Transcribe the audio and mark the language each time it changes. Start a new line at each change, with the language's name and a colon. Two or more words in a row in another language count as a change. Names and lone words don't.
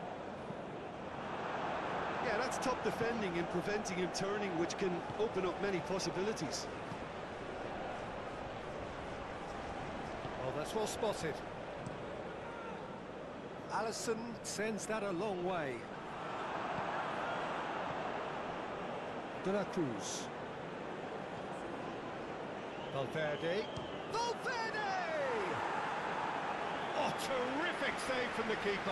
English: Yeah, that's top defending and preventing him turning, which can open up many possibilities. Oh, that's well spotted. Alisson sends that a long way. De la Cruz. Valverde. Valverde! Oh, terrific save from the keeper.